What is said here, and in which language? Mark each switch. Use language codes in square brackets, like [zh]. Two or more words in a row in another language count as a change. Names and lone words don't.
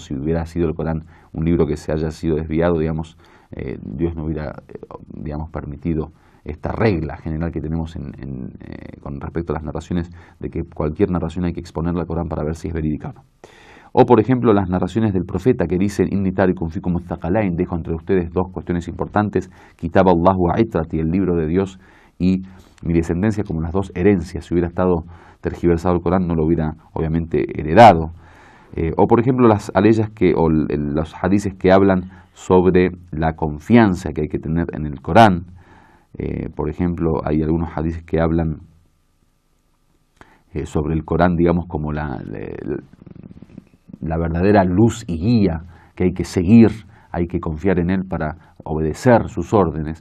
[es] Si hubiera sido el Corán un libro que se haya sido desviado, digamos, Dios no hubiera, permitido esta regla general que tenemos con respecto a las narraciones, de que cualquier narración hay que exponerla al Corán para ver si es verídica o no. O por ejemplo las narraciones del profeta que dicen: [ar] إني تارك فيكم الثقلين, [es] dejo entre ustedes dos cuestiones importantes, [ar] كتاب الله وعترتي, [es] el libro de Dios, y mi descendencia, como las dos herencias. Si hubiera estado tergiversado el Corán no lo hubiera obviamente heredado. O por ejemplo las aleyas los hadices que hablan sobre la confianza que hay que tener en el Corán. Por ejemplo, hay algunos hadices que hablan sobre el Corán, digamos, como la verdadera luz y guía que hay que seguir, hay que confiar en él para obedecer sus órdenes.